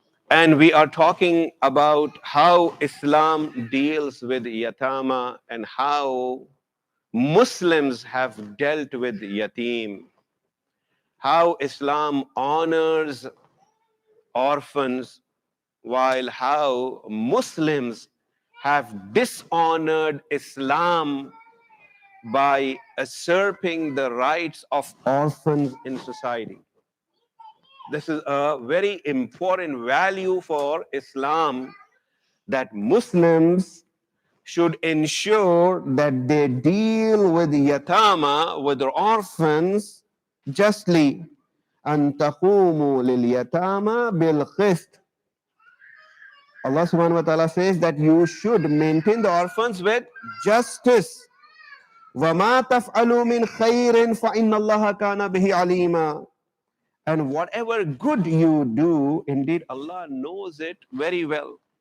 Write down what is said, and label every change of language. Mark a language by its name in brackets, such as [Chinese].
[English] And we are talking about how Islam deals with yatama and how Muslims have dealt with yatim, how Islam honors orphans, while how Muslims have dishonored Islam by usurping the rights of orphans in society. This is a very important value for Islam, that Muslims should ensure that they deal with yatama, with orphans, justly. [Arabic] أن تقوموا لليتامى بالقسط. [English] Allah subhanahu wa ta'ala says that you should maintain the orphans with justice. [Arabic] وَمَا تَفْعَلُوا مِنْ خَيْرٍ فَإِنَّ اللَّهَ كَانَ بِهِ عَلِيمًا. [English] And whatever good you do, indeed Allah knows it very well.